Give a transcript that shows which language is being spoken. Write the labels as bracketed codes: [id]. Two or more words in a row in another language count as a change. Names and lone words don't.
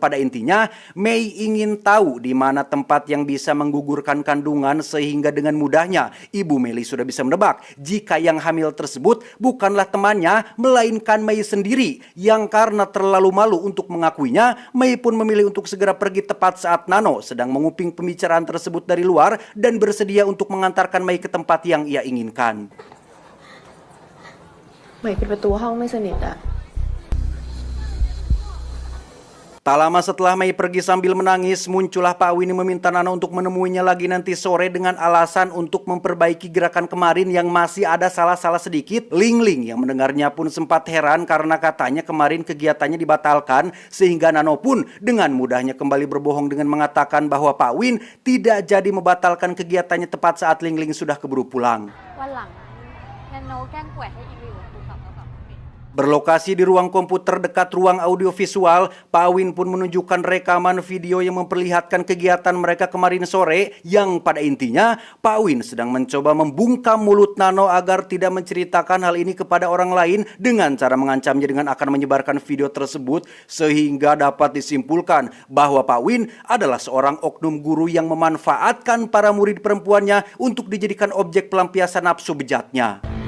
[id] pada intinya Mei ingin tahu di mana tempat yang bisa menggugurkan kandungan sehingga dengan mudahnya Ibu Meli sudah bisa menebak jika yang hamil tersebut bukanlah temannya melainkan Mei sendiri, yang karena terlalu malu untuk mengakuinya, Mei pun memilih untuk segera pergi tepat saat Nano sedang menguping pembicaraan tersebut dari luar dan bersedia untuk mengantarkan Mei ke tempat yang ia inginkan. [th] ใหม่ปิดประตูห้องไม่สนิทอะ [id] Tak lama setelah Mei pergi sambil menangis, muncullah Pak Winnie meminta Nano untuk menemuinya lagi nanti sore dengan alasan untuk memperbaiki gerakan kemarin yang masih ada salah-salah sedikit. Ling Ling yang mendengarnya pun sempat heran karena katanya kemarin kegiatannya dibatalkan, sehingga Nano pun dengan mudahnya kembali berbohong dengan mengatakan bahwa Pak Win tidak jadi membatalkan kegiatannya tepat saat Ling Ling sudah keburu pulang. [th] วันหลังงั้นโน้แกล้งป่วยให้อีวิวกูกลับมาแบบ [id] Berlokasi di ruang komputer dekat ruang audiovisual, Pak Win pun menunjukkan rekaman video yang memperlihatkan kegiatan mereka kemarin sore, yang pada intinya Pak Win sedang mencoba membungkam mulut Nano agar tidak menceritakan hal ini kepada orang lain dengan cara mengancamnya dengan akan menyebarkan video tersebut, sehingga dapat disimpulkan bahwa Pak Win adalah seorang oknum guru yang memanfaatkan para murid perempuannya untuk dijadikan objek pelampiasan nafsu bejatnya.